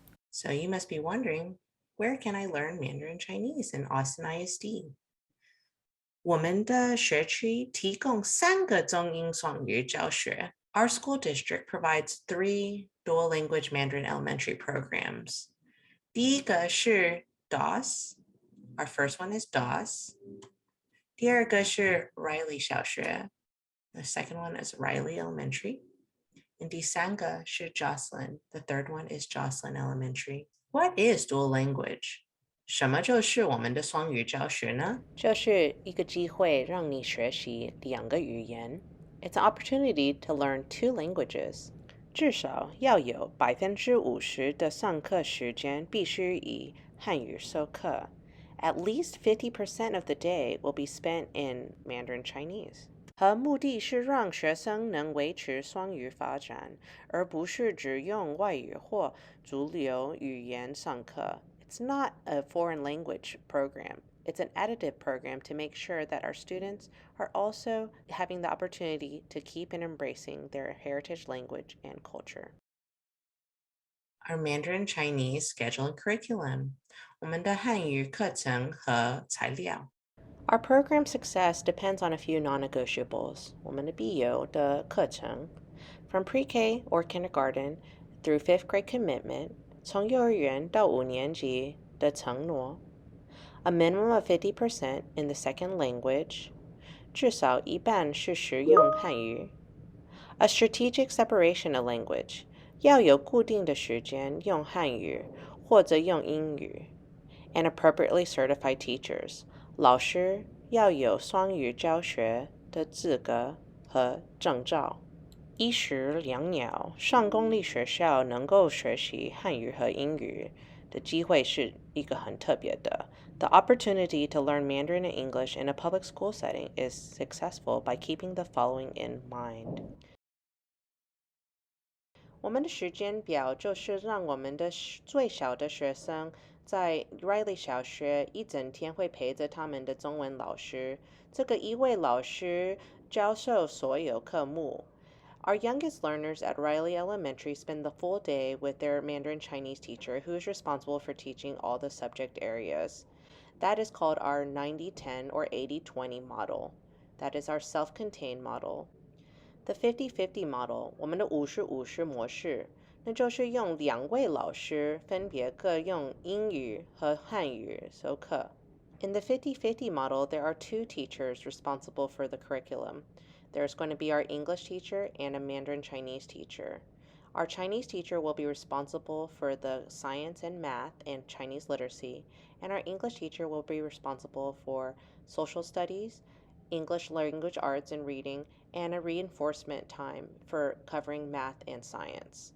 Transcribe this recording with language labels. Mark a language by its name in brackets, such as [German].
[English] So you must be wondering, where can I learn Mandarin Chinese in Austin ISD? [Chinese] 我们的学区提供3个中英双语教学. [English] Our school district provides 3 dual language Mandarin elementary programs. [Chinese] 第一个是 [English] DOS. Our first one is DOS. [Chinese] 第二个是 Riley 小学. [English] The second one is Riley Elementary. And [Chinese] 第三个是 [English] Jocelyn. The third one is Jocelyn Elementary. What is dual language? [Chinese] 什么就是我们的双语教学呢？就是一个机会让你学习2个语言。 [English] It's an opportunity to learn 2 languages. [Chinese] 至少要有50%的上课时间必须以汉语授课。 At least 50% of the day will be spent in Mandarin Chinese. 和目的是让学生能维持双语发展，而不是只用外语或主流语言上课。 [English] It's not a foreign language program. It's an additive program to make sure that our students are also having the opportunity to keep and embracing their heritage language and culture. Our Mandarin Chinese schedule and curriculum. [Chinese] 我们的汉语课程和材料。 [English] Our program success depends on a few non-negotiables. [Chinese] 我们的必有的课程 [English] from pre-K or kindergarten through 5th grade commitment, [Chinese] 从幼儿园到5年级的承诺, [English] a minimum of 50% in the second language, [Chinese] 至少一半是使用汉语, [English] a strategic separation of language, [Chinese] 要有固定的时间用汉语或者用英语, [English] and appropriately certified teachers, [Chinese] 老师要有双语教学的资格和证照。一石两鸟，上公立学校能够学习汉语和英语的机会是一个很特别的。 [English] The opportunity to learn Mandarin and English in a public school setting is successful by keeping the following in mind. [Chinese] 我们的时间表就是让我们的最小的学生在 Riley 小学一整天会陪着他们的中文老师，这个一位老师教授所有科目。 [English] Our youngest learners at Riley Elementary spend the full day with their Mandarin Chinese teacher who is responsible for teaching all the subject areas. That is called our 90-10 or 80-20 model. That is our self-contained model. The 50-50 model, [Chinese] 我们的50-50模式，那就是用2位老师分别各用英语和汉语授课。 [English] In the 50-50 model, there are 2 teachers responsible for the curriculum. There's going to be our English teacher and a Mandarin Chinese teacher. Our Chinese teacher will be responsible for the science and math and Chinese literacy, and our English teacher will be responsible for social studies, English language arts and reading, and a reinforcement time for covering math and science.